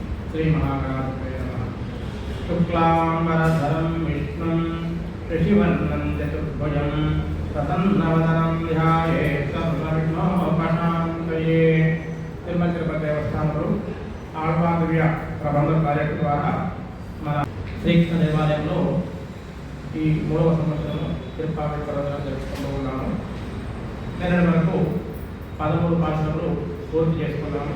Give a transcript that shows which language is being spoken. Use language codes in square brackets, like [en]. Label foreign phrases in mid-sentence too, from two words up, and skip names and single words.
[sa] श्री महागणाधिपतये नमः। शुक्लांबरधरं विष्णुं शशिवर्णं चतुर्भुजं प्रसन्नवदनं ध्यायेत् सर्वविघ्नोपशान्तये। [te] తిరుమల తిరుపతి దేవస్థానంలో ఆళ్వాదివ్య ప్రబంధ ప్రాజెక్టు ద్వారా మన శ్రీకృష్ణ దేవాలయంలో ఈ 3వ సంవత్సరం తిరుపాటి పర్వదినం జరుపుకుంటూ ఉన్నాము. నిన్నటి వరకు 13 పాఠశాలలు పూర్తి చేసుకున్నాము.